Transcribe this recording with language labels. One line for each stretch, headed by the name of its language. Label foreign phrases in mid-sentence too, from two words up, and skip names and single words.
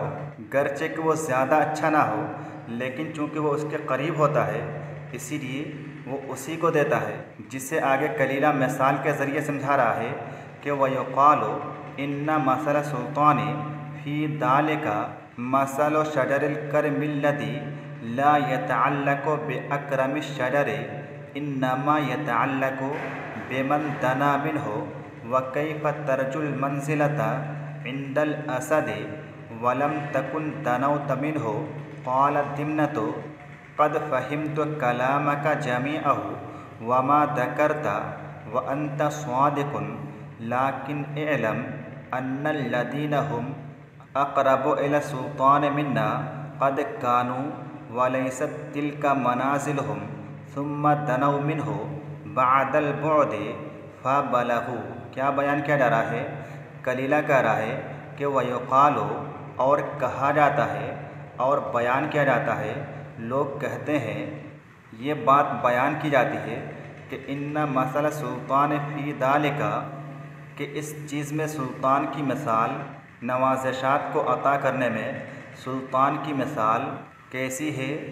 Hindi: गरचे कि वो ज़्यादा अच्छा ना हो, लेकिन चूँकि वो उसके करीब होता है इसीलिए वो उसी को देता है, जिसे आगे कलीला मिसाल के ज़रिए समझा रहा है कि
Arabic: ويقال إن مثل السلطان في ذلك مثل شجر الكرم الذي لا يتعلق بأكرم الشجر إنما يتعلق بمن دنا منه وكيف ترجو المنزلة عند الأسد ولم تكن دنوت منه قال دمنة قد فهمت كلامك جميعه وما ذكرت وأنت صادق لكن اعلم أن الذين هم أقرب إلى السلطان منا قد كانوا وليست تلك منازلهم ثم دنوا منه بعد البعد فبلغوا.
Hindi: क्या बयान किया जा रहा है? कलीला कह रहा है कि वयुक़ालु, और कहा जाता है और बयान किया जाता है, लोग कहते हैं, ये बात बयान की जाती है कि
Arabic: إن مثل السلطان في ذلك,
Hindi: कि इस चीज़ में सुल्तान की मिसाल, नवाज़िशात को अता करने में सुल्तान की मिसाल कैसी है?